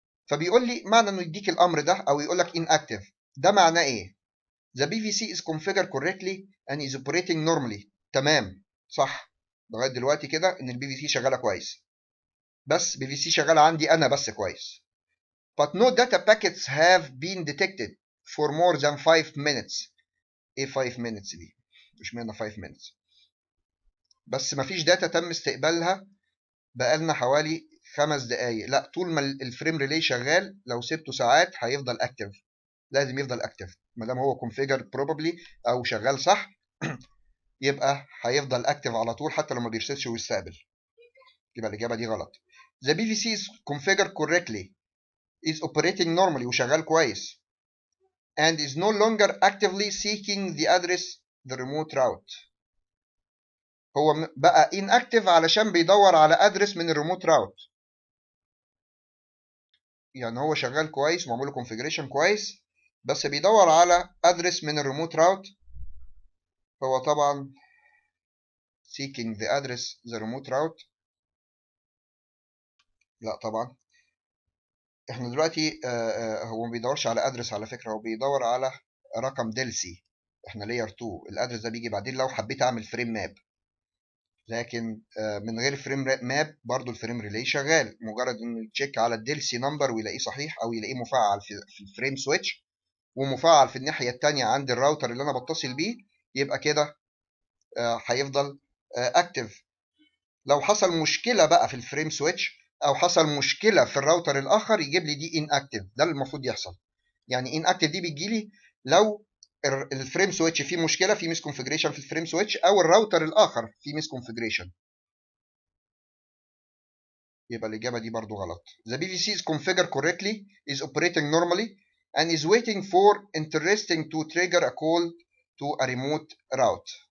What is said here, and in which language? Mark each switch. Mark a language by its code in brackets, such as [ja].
[ar] فبيقول لي معنى انه يديك الامر ده او يقول لك inactive، ده معناه ايه؟ [en] The PVC is configured correctly and is operating normally. [ar] تمام، صح. لغايه دلوقتي كده ان البي في سي شغاله كويس، بس بي في سي شغاله عندي انا بس كويس. [en] But no data packets have been detected for more than 5 minutes. [ar] ايه 5 minutes دي؟ مش معنى 5 minutes. بس مفيش داتا تم استقبالها بقالنا حوالي 5 دقايق. لا، طول ما الفريم ريلي شغال لو سبته ساعات هيفضل اكتف. لازم يفضل اكتف ما دام هو [en] configured properly [ar] او شغال صح. يبقى هيفضل اكتف على طول حتى لو ما بيرسلش ويستقبل. يبقى الاجابه دي غلط. [en] The PVC is configured correctly is operating normally [ar] وشغال كويس [en] and is no longer actively seeking the address the remote route. [ar] هو بقى inactive علشان بيدور على ادرس من الريموت راوت. يعني هو شغال كويس ومعمول له configuration كويس بس بيدور على ادرس من الريموت راوت. هو طبعا [en] seeking the address the remote route. [ar] لا طبعا احنا دلوقتي هو ما بيدورش على ادرس على فكره، هو بيدور على رقم دلسي. احنا لاير 2، الادرس ده بيجي بعدين لو حبيت اعمل فريم ماب. لكن من غير فريم ماب برضو الفريم ريلي شغال، مجرد انه يتشيك على الدلسي نمبر ويلاقيه صحيح او يلاقيه مفعل في الفريم سويتش ومفعل في الناحيه الثانيه عند الراوتر اللي انا بتصل بيه، يبقى كده هيفضل اكتف. لو حصل مشكله بقى في الفريم سويتش او حصل مشكله في الراوتر الاخر يجيب لي دي ان اكتف. ده اللي المفروض يحصل. يعني ان اكتف دي بتجي لي لو الفريم سويتش فيه مشكله، في ميس كونفيجريشن في الفريم سويتش او الراوتر الاخر فيه ميس كونفيجريشن. يبقى الاجابه دي برضو غلط. [en] The PVC is configured correctly is operating normally and is waiting for interesting to trigger a call to a remote route.